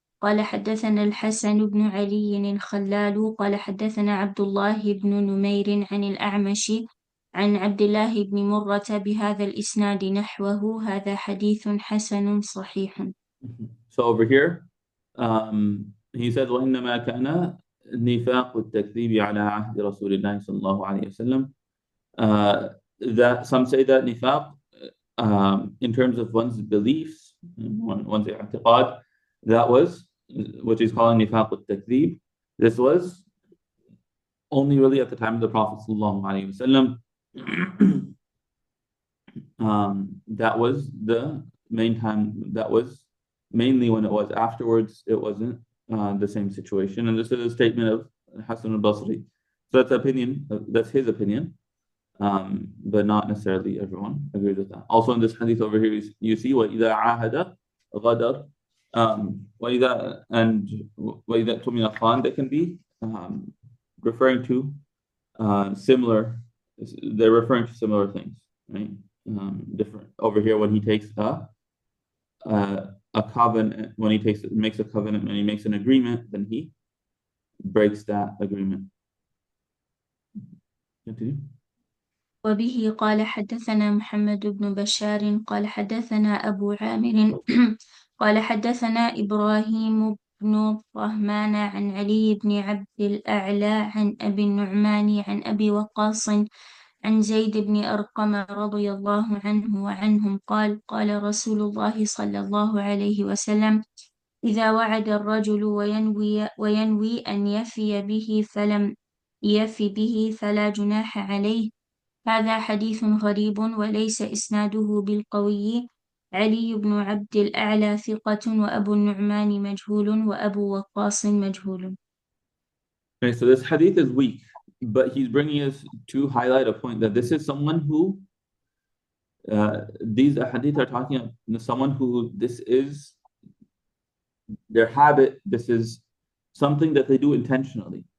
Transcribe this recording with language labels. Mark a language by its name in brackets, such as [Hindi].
[Arabic] قال حدثنا الحسن بن علي الخلال قال حدثنا عبد الله بن نمير عن الأعمش عن عبد الله بن مرة بهذا الإسناد نحوه. هذا حديث حسن صحيح. [English] So over here, he said, [Arabic] وإنما كان نفاق التكذيب على عهد رسول الله صلى الله عليه وسلم. [English] That some say that nifaq, in terms of one's beliefs, one's i'tiqad, that was what he's calling nifaq al-takdhib. This was only really at the time of the Prophet sallallahu alaihi wasallam. That was the main time. That was mainly when it was. Afterwards, it wasn't the same situation. And this is a statement of Hasan al-Basri. So that's opinion. That's his opinion. But not necessarily everyone agrees with that. Also in this hadith over here, you see what [Arabic] إِذَا عَاهَدَ غَدَرَ. وإذا اؤتمن خان, [English] they can be referring to similar, they're referring to similar things, right? Different over here when he takes a covenant, when he makes a covenant, when he makes an agreement, then he breaks that agreement. Continue. [Arabic] وبه قال حدثنا محمد بن بشار قال حدثنا أبو عامر قال حدثنا إبراهيم بن طهمان عن علي بن عبد الأعلى عن أبي النعمان عن أبي وقاص عن زيد بن أرقم رضي الله عنه وعنهم قال قال رسول الله صلى الله عليه وسلم إذا وعد الرجل وينوي أن يفي به فلم يف به فلا جناح عليه. هذا حديث غريب وليس إسناده بالقوي. علي بن عبد الأعلى ثقة وأبو النعمان مجهول وأبو وقاص مجهول. [English] Okay, so this hadith is weak, but he's bringing us to highlight a point that this is someone who these hadith are talking about someone who this is their habit, this is something that they do intentionally.